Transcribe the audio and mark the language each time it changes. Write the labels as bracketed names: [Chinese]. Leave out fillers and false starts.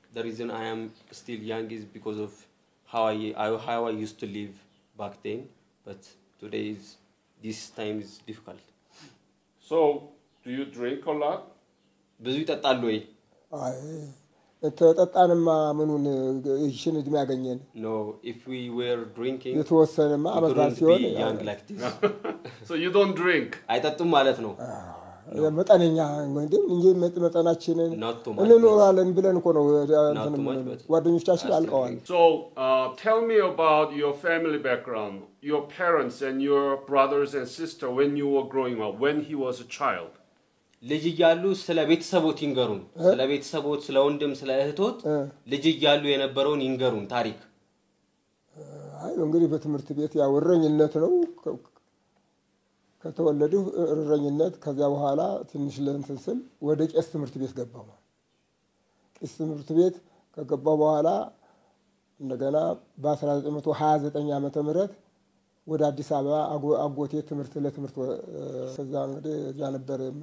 [English] The reason I am still young is because of how I used to live back then but today this time is difficult So do you drink a lot? [Amharic] ብዙ ይጠጣሉ ወይ አይ ተጠጣንማ ምኑን እሺን እድሜ ያገኘን [English] No if we were drinking [Amharic] የተወሰነማ አመት ሲሆን [English] young like this So you don't drink [Amharic] አይጠጡም ማለት ነው መጠነኛ እንጂ መጠናችንን እንኖራለን ብለን እኮ ነው ጓደኞቻችን አልቀዋል [English] So tell me about your family background, your parents and your brothers and sister when you were growing up, when he was a child. [Amharic] ልጅ ይያሉ ስለ ቤተሰቦት ይንገሩን ስለ ቤተሰቦት ስለ ወንድም ስለ እህቶት ልጅ ይያሉ የነበረውን ይንገሩን ታሪክ አይ እንግዲህ በትምህርት ቤት ያው እረኝነት ነው ከተወለዱ እረኝነት ከዛ በኋላ ትንሽ ለእንትን ወደ ቄስ ትምህርት ቤት ገባው ቄስ ትምህርት ቤት ከገባው በኋላ እንደገና በ1929 ዓመተ ምህረት ወደ አዲስ አበባ አጎቴ ለትምህርት ከዛ እንግዲህ እዛ ነበር